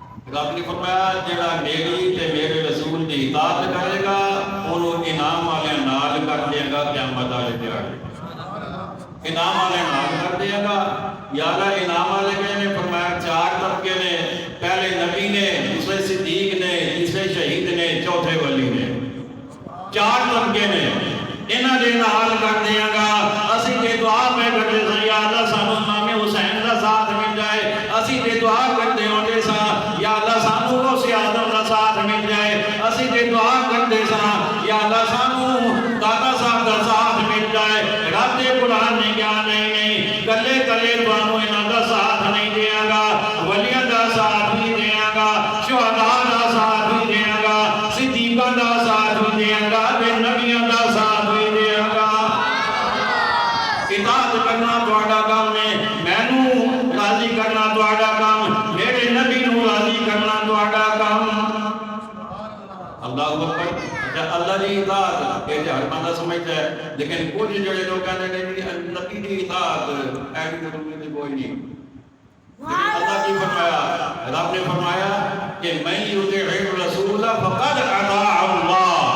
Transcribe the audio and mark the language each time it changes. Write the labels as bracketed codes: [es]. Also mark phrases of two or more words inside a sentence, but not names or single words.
[pa] رب نے فرمایا جڑا میری تے میرے رسول دی اطاعت کرے گا انہوں انعام والے نال کر دے گا قیامت والے دیہڑے انعام والے نال کر دے گا یا اللہ انعام والے کہنے فرمایا چار طبقے نے پہلے نبی نے دوسرے صدیق نے تیسرے شہید نے چوتھے ولی نے چار طبقے نے انہاں دے نال کر دے گا اسی تے دعا میں کرتے سن یا اللہ سانو امام حسین دا ساتھ مل جائے اسی تے دعا کرتے ہوندے سا یا اللہ سانو غوث اعظم دا ساتھ مل جائے اسی تے دعا کرتے سا یا اللہ سانو دادا صاحب دا ساتھ مل جائے رب دے قرآن نے کیا نہیں کلے کلے تانوں انہاں دا ساتھ نہیں دیا گا ولیاں دا ساتھ نہیں دیا گا شہداء دا ساتھ نہیں دیا گا صدیقاں دا ساتھ نہیں دیا گا تے نبیاں دا ساتھ نہیں دیا گا اطاعت کرنا تہاڈا کام ہے مینوں راضی کرنا تہاڈا کام میرے نبی نوں راضی کرنا تہاڈا کام [ar] اللہ اکبر [pa] اچھا اللہ دی اطاعت یہ ہر بندہ سمجھتا ہے لیکن کچھ جڑے لوگ کہتے ہیں کہ نبی دی اطاعت ایسی ضروری کوئی نہیں لیکن اللہ کی فرمایا رب نے فرمایا کہ میں [ar] یطیع الرسول فقد اطاع اللہ